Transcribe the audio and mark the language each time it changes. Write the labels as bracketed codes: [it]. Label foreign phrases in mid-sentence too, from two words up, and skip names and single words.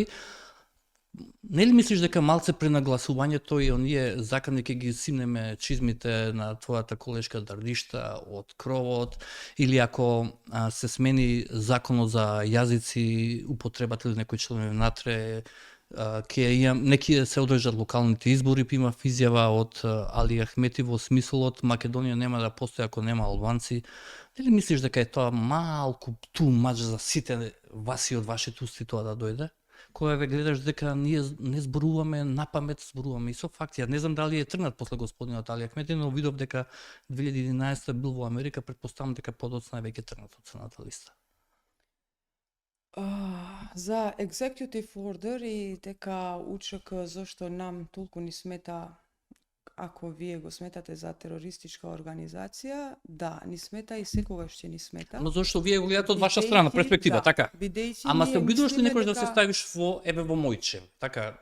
[mk] Нели мислиш дека малце пренагласувањето и оние закани ќе ги симнеме чизмите на твојата колешка Дардишта од кровот, или ако се смени законот за јазици, употребата или некој членови внатре, неки се одржат локалните избори, имав изјава од Али Ахмети во смислот Македонија нема да постои ако нема албанци. Дали мислиш дека е тоа малку [en] too much [mk] за сите вас и од вашите усти тоа да дојде? Кога ве гледаш дека ние не зборуваме на памет, зборуваме и со факти. Ја не знам дали е тргнат после господинот Али Ахмети, но видов дека 2011 бил во Америка, претпоставам дека подоцна веќе тргнат од цената листа. За [en] executive order [mk] и дека УЧК зошто нам толку ни смета, ако вие го сметате за терористичка организација, да, ни смета и секогаш ќе ни смета. Но зошто вие го гледате од ваша страна, перспектива, така? Ама се обидуваш ли некој да се ставиш во мој чев, така?